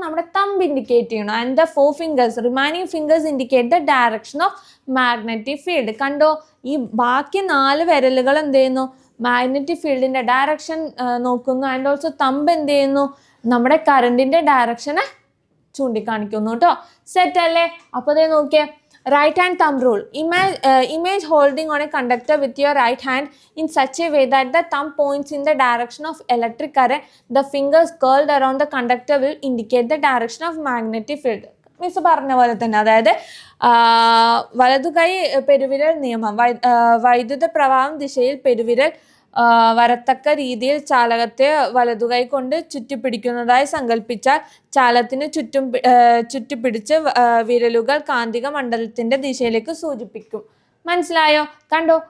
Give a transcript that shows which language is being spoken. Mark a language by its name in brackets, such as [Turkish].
[Malayalam] നമ്മുടെ thumb indicate ചെയ്യണം. [English] And the 4 fingers remaining fingers indicate the direction of magnetic field. കണ്ടോ? [Malayalam] ഈ ബാക്കി 4 വിരലുകൾ എന്ത് ചെയ്യുന്നു? മാഗ്നറ്റിക് ഫീൽഡിന്റെ ഡയറക്ഷൻ നോക്കുന്നു. ആൻഡ് ഓൾസോ തമ്പ് എന്ത് ചെയ്യുന്നു? നമ്മുടെ കറണ്ടിന്റെ ഡയറക്ഷനെ ചൂണ്ടിക്കാണിക്കുന്നു കേട്ടോ. സെറ്റ് അല്ലേ? അപ്പോൾ അതേ നോക്കിയേ, [English] right hand thumb rule. Image holding on a conductor with your right hand in such a way that the thumb points in the direction of electric current. The fingers curled around the conductor will indicate the direction of magnetic field. [Malayalam] Miss പറഞ്ഞ പോലെ തന്നെ, അതായത് വലതുകൈ പെരുവിരൽ നിയമം. വൈദ്യുത പ്രവാഹം ദിശയിൽ പെരുവിരൽ വരത്തക്ക രീതിയിൽ ചാലകത്തെ വലതുകൈ കൊണ്ട് ചുറ്റിപ്പിടിക്കുന്നതായി സങ്കല്പിച്ചാൽ ചാലകത്തിന് ചുറ്റിപ്പിടിച്ച് വിരലുകൾ കാന്തിക മണ്ഡലത്തിന്റെ ദിശയിലേക്ക് സൂചിപ്പിക്കും. മനസ്സിലായോ? കണ്ടോ?